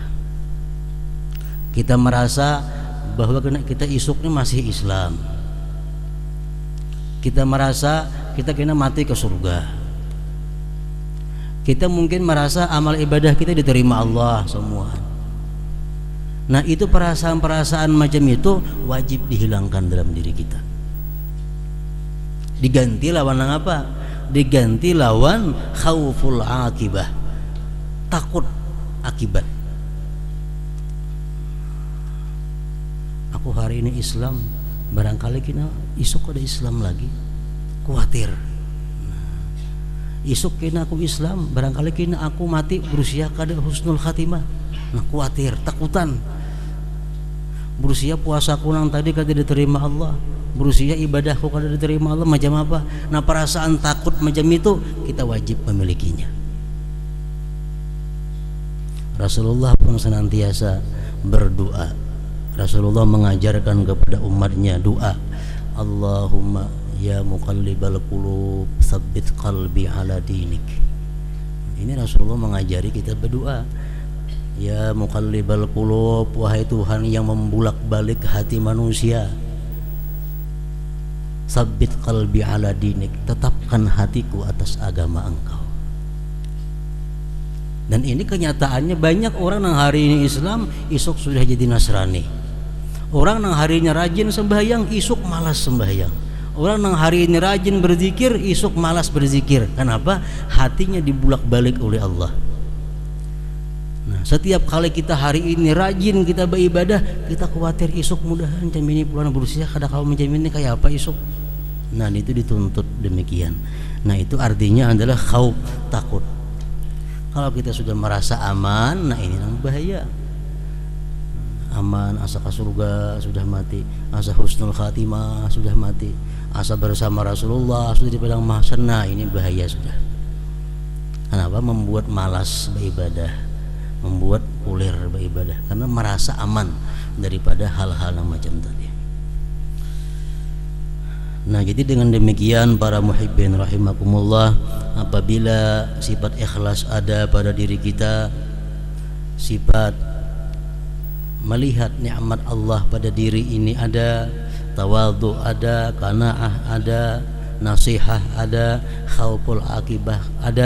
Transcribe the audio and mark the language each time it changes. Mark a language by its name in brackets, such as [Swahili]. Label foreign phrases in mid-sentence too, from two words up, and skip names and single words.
[Indonesian] Kita merasa bahwa kita isuk ini masih Islam. Kita merasa kita kena mati ke surga. Kita mungkin merasa amal ibadah kita diterima Allah semua. Nah itu perasaan-perasaan macam itu wajib dihilangkan dalam diri kita. Diganti lawan apa? Diganti lawan [Arabic] خوف العاقبة, [Indonesian] takut akibat. [Banjar] Aku hari ini Islam, barangkali kena isuk ada Islam lagi, khawatir. Isuk kena aku Islam, barangkali kena aku mati berusia kada [Arabic] حسن الخاتمة. [Banjar] Nah khawatir, takutan. Berusia puasaku nang tadi kada diterima Allah, berusia ibadahku kada diterima Allah, [Indonesian] macam apa? Nah perasaan takut macam itu kita wajib memilikinya. Rasulullah pun senantiasa berdoa. Rasulullah mengajarkan kepada umatnya doa, [Arabic] اللهم يا مقلب القلوب ثبت قلبي على دينك. [Indonesian] Ini Rasulullah mengajari kita berdoa, [Arabic] يا مقلب القلوب, [Indonesian] wahai Tuhan yang membulak-balik hati manusia, [Arabic] ثبت قلبي على دينك, [Indonesian] tetapkan hatiku atas agama Engkau. Dan ini kenyataannya banyak orang yang hari ini Islam, esok sudah jadi Nasrani. [Banjar] Orang nang harinya rajin sembahyang, isuk malas sembahyang. Orang nang hari ini rajin berzikir, isuk malas berzikir. [Indonesian] Kenapa? Hatinya dibulak-balik oleh Allah. Nah, setiap kali kita hari ini rajin kita beribadah, kita khawatir isuk mudahan jam ini pulang berusia kada kau menjamin ini kayak apa isuk. Nah, itu dituntut demikian. Nah, itu artinya adalah khauf, takut. Kalau kita sudah merasa aman, nah ini nang bahaya. Aman, asa ke surga sudah mati, asa [Arabic] حسن الخاتمة [Indonesian] sudah mati, asa bersama Rasulullah sudah di padang mahsyar. Nah, ini bahaya sudah. Kenapa? Membuat malas beribadah, membuat ulir beribadah karena merasa aman daripada hal-hal yang macam tadi. Nah, jadi dengan demikian para [Arabic] محبين رحمكم الله, [Indonesian] apabila sifat ikhlas ada pada diri kita, sifat melihat nikmat Allah pada diri ini ada, tawadhu ada, qanaah ada, nasihah ada, [Arabic] خوف العاقبة [Indonesian] ada.